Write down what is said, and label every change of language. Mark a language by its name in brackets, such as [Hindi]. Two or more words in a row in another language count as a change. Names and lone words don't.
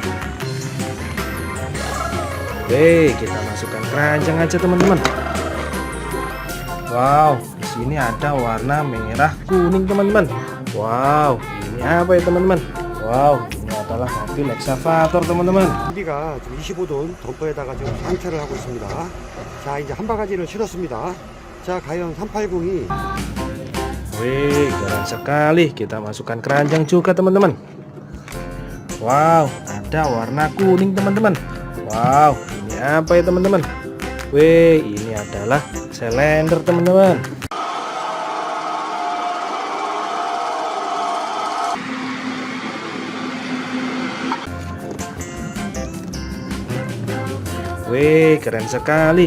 [Indonesian] Oke, kita masukkan keranjang aja teman-teman. Wow, di sini ada warna merah kuning teman-teman. Wow, ini apa ya teman-teman? Wow, ini adalah mobil ekskavator teman-teman. [Korean] 우리가 25돈 덤퍼에다가 지금 상차를 하고 있습니다. 자, 이제 한 바가지를 실었습니다. 자, 과연 380이 [Indonesian] Wih, keren sekali. Kita masukkan keranjang juga teman-teman. Wow, ada warna kuning teman-teman. Wow, ini apa ya teman-teman? Wih, ini adalah selender teman-teman. Wih, keren sekali.